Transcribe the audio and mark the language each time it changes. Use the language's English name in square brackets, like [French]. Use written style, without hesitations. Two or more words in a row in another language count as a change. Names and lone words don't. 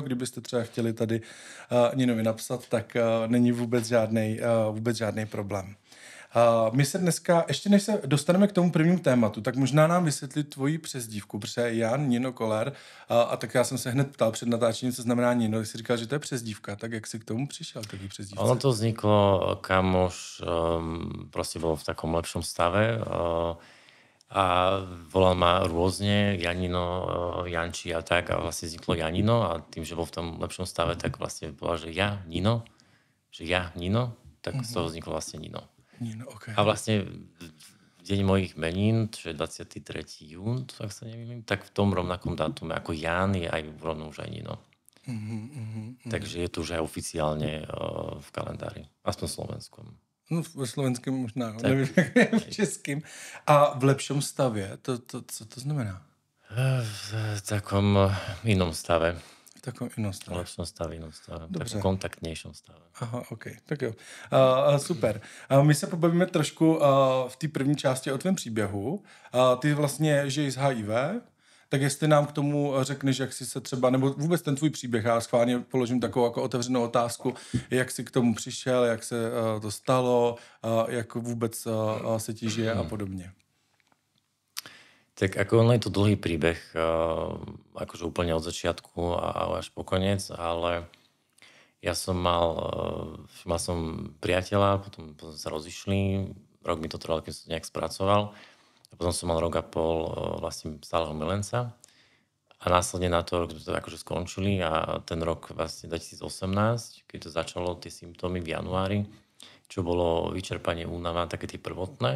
[Czech] Kdybyste třeba chtěli tady Ninovi napsat, tak není vůbec žádný problém. My se dneska, ještě než se dostaneme k tomu prvnímu tématu, tak možná nám vysvětlit tvoji přezdívku, protože Jan Nino Koller, a tak já jsem se hned ptal před natáčením, co znamená Nino, jsi říkal, že to je přezdívka, tak jak jsi k tomu přišel, taký přezdívce? [Slovak] Ono to vzniklo, kamoš proste bol v takom lepšom stave a volal ma rôzne, Janino, Janči a tak, a vlastne vzniklo Janino a tým, že bol v tom lepšom stave, tak vlastne povedal, že ja Nino, tak z toho vzniklo vlastne Nino. Okay. A vlastne deň mojich menín, čo je 23. jún, ak sa neviem, tak v tom rovnakom dátume ako Jan je aj rovno už aj Nino. Takže je to už aj oficiálne v kalendári, aspoň slovenskom. [Czech] No ve slovenském možná, nevím, jak v českým. A v lepšom stavě, co to znamená? [Slovak] V takom inom stave. [Czech] V takovém [Slovak] inom stave. V lepšom stave, inom stave. [Czech] Dobře. [Slovak] V takom kontaktnějšom stave. [Czech] Aha, ok, tak jo. Super. My se pobavíme trošku v té první části o tvém příběhu. Ty vlastně žiješ z HIV, Tak jestli nám k tomu řekneš, jak jsi se třeba, nebo vůbec ten tvůj příběh, já schválně položím takovou jako otevřenou otázku, jak jsi k tomu přišel, jak se to stalo, jak vůbec se ti žije a podobně. [Slovak] Tak ako ono je to dlhý príbeh, akože úplne od začiatku a až po koniec, ale ja som mal som priateľa, potom sa rozišli, rok mi to trvalo, keď som nejak spracoval, a potom som mal rok a pol vlastne stáleho milenca a následne na to rok sme to akože skončili a ten rok vlastne 2018, keď to začalo, tie symptómy v januári, čo bolo vyčerpanie, únava, také tie prvotné.